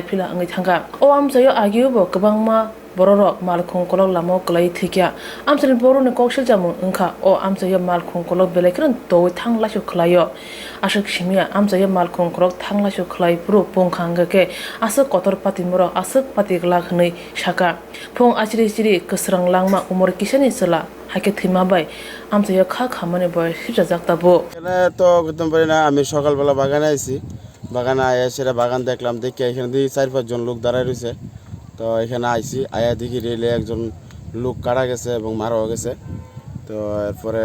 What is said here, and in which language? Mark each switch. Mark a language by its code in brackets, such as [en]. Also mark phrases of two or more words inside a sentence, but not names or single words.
[trp] phila angi thanga o Amchaio agiubo kwbangma bororok malkhung kolok lama klai thikia amchani boroni kokshil jamun ungkha o Amchaio malkhung kolok belekran to thanglashu khlayo ashak shimia Amchaio malkhung kolok thanglashu khlai puro pongkhangake asuk kotor patimuro asuk patikla khnei shaka phong achiri kusrang langma umor kisani sala হাকে থিমাবাই আমচাইয়া খা খামানে বয় হিজা জাগতাবো [bn] এখানে তো করতে পারি না আমি সকালবেলা বাগানে আইছি বাগানে আয়া সেটা বাগান দেখলাম দেখে এখানে দিয়ে 4-5 জন লোক দাঁড়ায় রয়েছে তো এখানে আইছি আয়া দেখি রেলে একজন লোক কাটা গেছে এবং মারাও গেছে তো এরপরে